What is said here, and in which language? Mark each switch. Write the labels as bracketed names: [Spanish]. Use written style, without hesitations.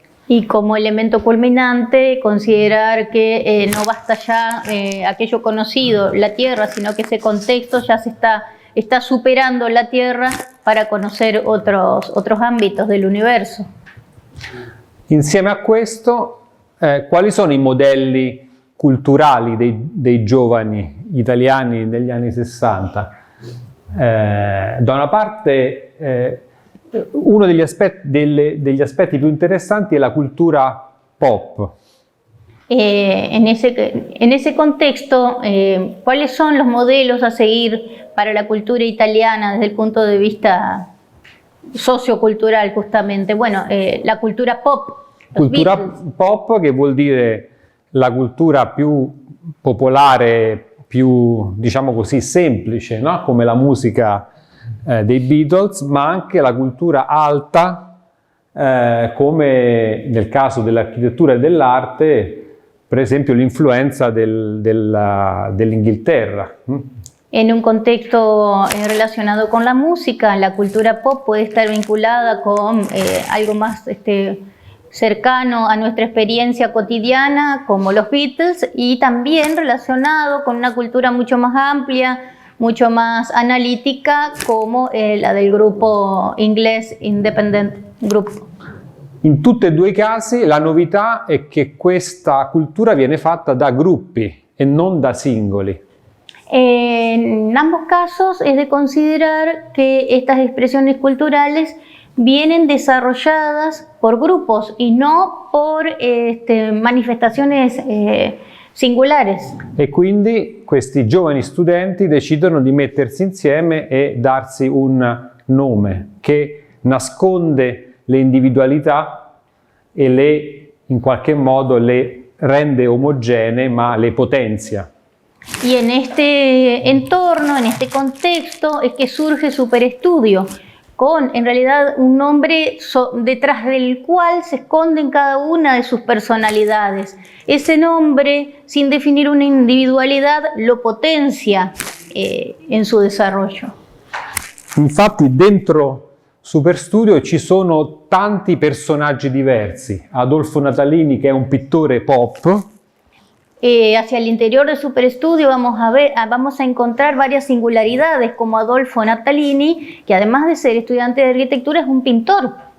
[Spanish] Y como elemento culminante, considerar que no basta ya aquello conocido, la Tierra, sino que ese contexto ya está superando la Tierra para conocer otros ámbitos del universo. [Italian] Insieme a questo, quali sono i modelli culturali dei giovani italiani negli anni 60? Da una parte uno degli aspetti più interessanti è la cultura pop. [Spanish] En ese contexto, ¿cuáles son los modelos a seguir para la cultura italiana desde el punto de vista sociocultural justamente? Bueno, la cultura pop. [Italian] Cultura pop, che vuol dire la cultura più popolare, più, diciamo così, semplice, no? Come la musica dei Beatles, ma anche la cultura alta, come nel caso dell'architettura e dell'arte, per esempio l'influenza dell'Inghilterra. [Spanish] En un contexto relacionado con la música, la cultura pop puede estar vinculada con algo más cercano a nuestra experiencia cotidiana, como los Beatles, y también relacionado con una cultura mucho más amplia, mucho más analítica, como la del gruppo inglés Independent Group. [Italian] In tutti e due i casi la novità è che questa cultura viene fatta da gruppi e non da singoli. [Spanish] En ambos casos es de considerar que estas expresiones culturales vienen desarrolladas por grupos y no por manifestaciones singulares. [Italian] E quindi questi giovani studenti decidono di mettersi insieme e darsi un nome che nasconde le individualità e in qualche modo le rende omogenee, ma le potenzia. [Spanish] Y en este entorno, en este contexto, es que surge Superestudio, con en realidad un nombre detrás del cual se esconden cada una de sus personalidades. Ese nombre, sin definir una individualidad, lo potencia en su desarrollo. [Italian] Infatti dentro Superstudio ci sono tanti personaggi diversi. Adolfo Natalini, che è un pittore pop. [Spanish] Hacia el interior de Superestudio vamos a encontrar varias singularidades, como Adolfo Natalini, que además de ser estudiante de arquitectura es un pintor.